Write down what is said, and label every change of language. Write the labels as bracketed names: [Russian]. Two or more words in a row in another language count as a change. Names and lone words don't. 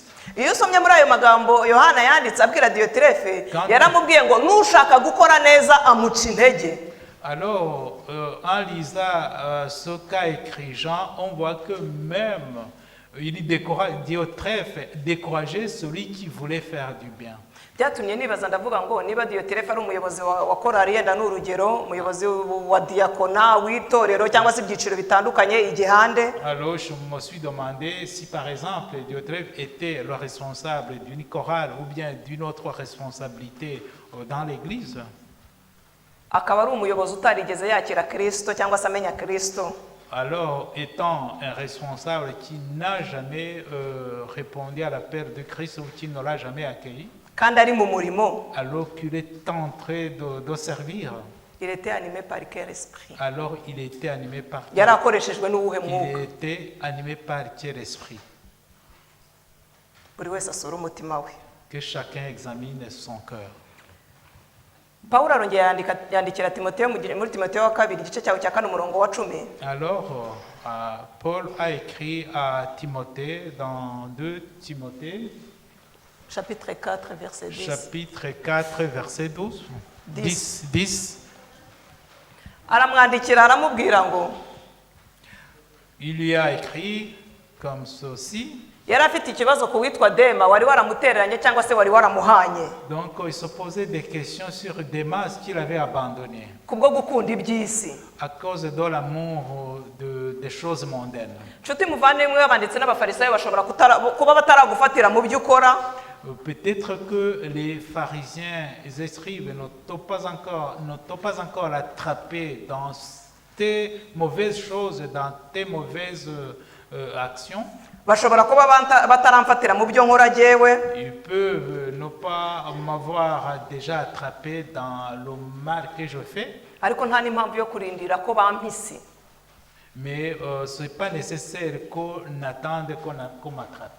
[Kinyarwanda] Iyo usomye muri ayo magambo Yohana yanditse abwira Diotirefe yaramubwiye ngo nushaka gukora neza amuca intege. [French] Alors en lisant ce qu'a écrit Jean, on voit que même Diotrephe décourageait celui qui voulait faire du bien. [Kinyarwanda] Byatumye nibaza ndavuga ngo niba Diotirefe ari umuyobozi wa korali yenda n'urugero umuyobozi wa diakona w'itorero cyangwa se ibyiciro bitandukanye igihande. [French] Alors je me suis demandé si par exemple Diotrephe était le responsable d'une chorale ou bien d'une autre responsabilité dans l'église. [Kinyarwanda] Akaba ari umuyobozi utarigeze yakira Kristo cyangwa se amenya Kristo. [French] Alors, étant un responsable qui n'a jamais répondu à l'appel de Christ ou qui ne l'a jamais accueilli, alors qu'il est en train de servir, il était animé par quel esprit? Alors il était animé par quel esprit? Que chacun examine son cœur. [Kinyarwanda] Paulo arongera yandikira Timoteyo muri Timoteyo wa 2 igice cyawe cya 4 umurongo wa 10. [French] Alors Paul a écrit à Timothée dans 2 Timothée chapitre 4 verset 10. Chapitre 4 verset 12. 10. [Kinyarwanda] Aramwandikira aramubwira ngo [French] il lui a écrit comme ceci. [Kinyarwanda] Yari afite ikibazo ku witwa Dema wari waramutereranye cyangwa se wari waramuhanye. [French] Donc il se posait des questions sur Démas qu'il avait abandonné. [Kinyarwanda] Kubwo gukunda iby'isi. [French] À cause de l'amour des choses mondaines. [Kinyarwanda] Nshuti muvandimwe abanditse n'abafarisayo bashobora kuba bataragufatira mu byo ukora. [French] Peut-être que les pharisiens et scribes ne t'ont pas encore attrapé dans tes mauvaises choses, dans tes mauvaises actions. [Kinyarwanda] Bashobora kuba bataramfatira mu byo nkora jewe. [French] Ils peuvent ne pas m'avoir déjà attrapé dans le mal que je fais. [Kinyarwanda] Ariko nta n'impamvu yo kurindira ko bampisi. [French] Mais ce n'est pas nécessaire qu'on attende qu'on m'attrape.